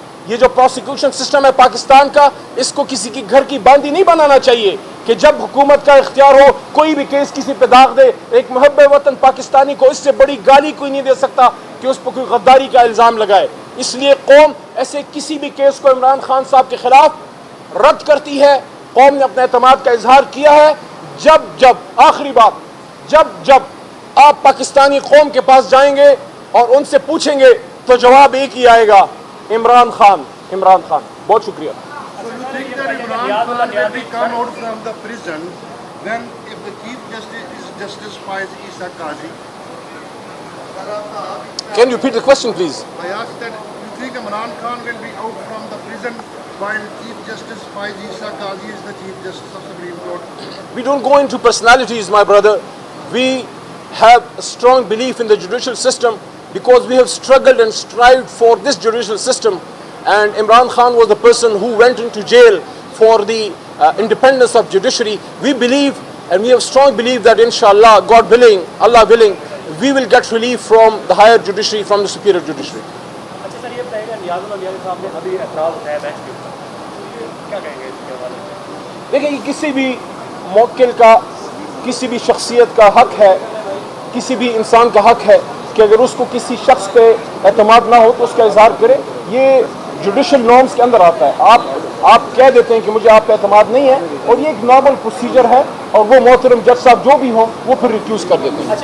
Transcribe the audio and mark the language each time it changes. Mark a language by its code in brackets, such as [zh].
[ur] یہ جو prosecution system ہے پاکستان کا، اس کو کسی کی گھر کی باندھی نہیں بنانا چاہیے کہ جب حکومت کا اختیار ہو کوئی بھی کیس کسی پہ داغ دے۔ ایک محب وطن پاکستانی کو اس سے بڑی گالی کوئی نہیں دے سکتا کہ اس پہ کوئی غداری کا الزام لگائے۔ اس لیے قوم ایسے کسی بھی کیس کو عمران خان صاحب کے خلاف رد کرتی ہے۔ قوم نے اپنے اعتماد کا اظہار کیا ہے۔ جب آخری بات، جب آپ پاکستانی قوم کے پاس جائیں گے اور ان سے پوچھیں گے تو جواب ایک ہی آئے گا، عمران خان، عمران خان۔ بہت شکریہ۔ [en] So you think that Imran Khan will be come out from the prison when if the Chief Justice is Justice Faiz Issa Qazi? Can you repeat the question, please? I asked that you think Imran Khan will be out from the prison while Chief Justice Faiz Issa Qazi is the Chief Justice of Supreme Court? We don't go into personalities, my brother. We have a strong belief in the judicial system because we have struggled and strived for this judicial system. And Imran Khan was the person who went into jail for the independence of judiciary. We believe and we have strong belief that inshallah, God willing, Allah willing, we will get relief from the higher judiciary, from the superior judiciary. [ur] اچھا سر، یہ بتائیے گا نیاز الیاضی صاحب نے ابھی اعتراض اٹھایا bench کے اوپر، کیا کہیں گے اس کے حوالے سے؟ دیکھیں، یہ کسی بھی موکل کا، کسی بھی شخصیت کا حق ہے، کسی بھی انسان کا حق ہے کہ اگر اس کو کسی شخص پہ اعتماد نہ ہو تو اس کا اظہار کرے۔ یہ جوڈیشل نارمز کے اندر آتا ہے۔ آپ کہہ دیتے ہیں کہ مجھے آپ پہ اعتماد نہیں ہے، اور یہ ایک نارمل پروسیجر ہے، اور وہ محترم جج صاحب جو بھی ہوں وہ پھر ریفیوز کر دیتے ہیں۔